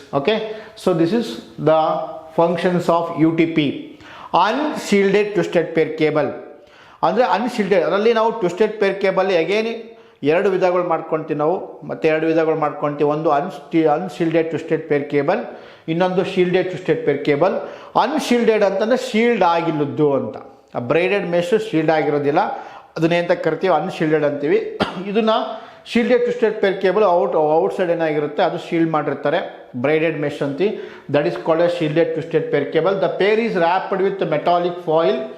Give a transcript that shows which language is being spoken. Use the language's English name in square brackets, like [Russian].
[English] Okay, so this is the functions of UTP. Unshielded twisted pair cable ಅಂದರೆ unshielded. [Kannada] ಅದರಲ್ಲಿ ನಾವು twisted peer cable again 2 ವಿಧಗಳು ಮಾಡ್ಕೊತೀವಿ ನಾವು. ಮತ್ತೆ 2 ವಿಧಗಳು ಮಾಡ್ಕೊತೀವಿ. ಒಂದು ಅನ್ಶೀಲ್ಡೆಡ್ ಟ್ವಿಸ್ಟೆಡ್ ಪೇರ್ ಕೇಬಲ್, ಇನ್ನೊಂದು ಶೀಲ್ಡೆಡ್ ಟ್ವಿಸ್ಟೆಡ್ ಪೇರ್ ಕೇಬಲ್. ಅನ್ಶೀಲ್ಡೆಡ್ ಅಂತಂದರೆ ಶೀಲ್ಡ್ ಆಗಿಲ್ಲದ್ದು ಅಂತ. ಬ್ರೈಡೆಡ್ ಮೆಶ್ ಶೀಲ್ಡ್ ಆಗಿರೋದಿಲ್ಲ, ಅದನ್ನೇಂತ ಕರಿತೀವಿ? ಅನ್ಶೀಲ್ಡೆಡ್ ಅಂತೀವಿ. ಇದನ್ನು shielded twisted peer cable outside ಏನಾಗಿರುತ್ತೆ ಅದು ಶೀಲ್ಡ್ ಮಾಡಿರ್ತಾರೆ, ಬ್ರೈಡೆಡ್ ಮೆಶ್ ಅಂತೀವಿ. [English] That is called a shielded twisted pair cable. The pair is wrapped with metallic foil.